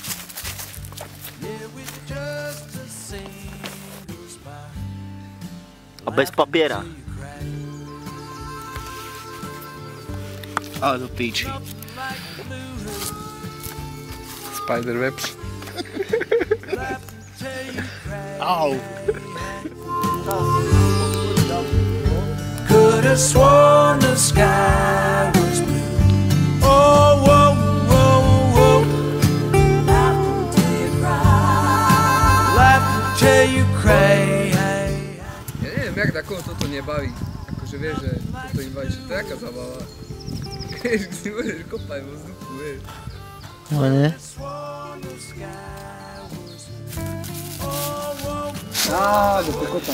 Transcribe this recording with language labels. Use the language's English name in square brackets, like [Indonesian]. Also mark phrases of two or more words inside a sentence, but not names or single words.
[Slovak] A bez papiera. Ale do píči. [English] Spiderwebs. Au. Could have sworn the sky was blue. Oh, whoa, whoa, whoa. Laugh until you cry. Laugh until you cry. [Slovak] Ja neviem, jak takoho toto nebaví. Akože vieš, že toto im baví, že to je jaká zabava. Vieš, si môžeš kopať vo vzduchu, vieš. No nie? Do kokota.